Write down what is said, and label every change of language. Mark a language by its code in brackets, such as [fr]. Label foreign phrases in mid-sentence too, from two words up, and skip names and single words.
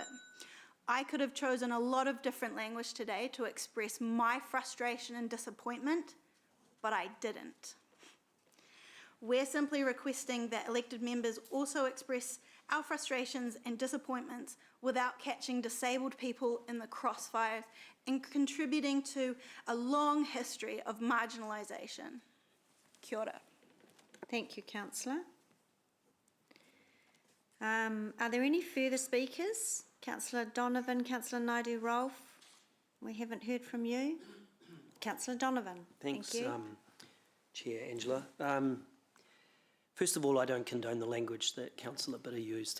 [en] I could have chosen a lot of different language today to express my frustration and disappointment, but I didn't. We're simply requesting that elected members also express our frustrations and disappointments without catching disabled people in the crossfires and contributing to a long history of marginalisation. [mi] Kia ora. [en] Thank you, Councillor. Are there any further speakers? Councillor Donovan, Councillor Naidu-Rolfe, we haven't heard from you. Councillor Donovan. Thanks, Thank you. Chair Angela. First of all, I don't condone the language that Councillor Bitter used.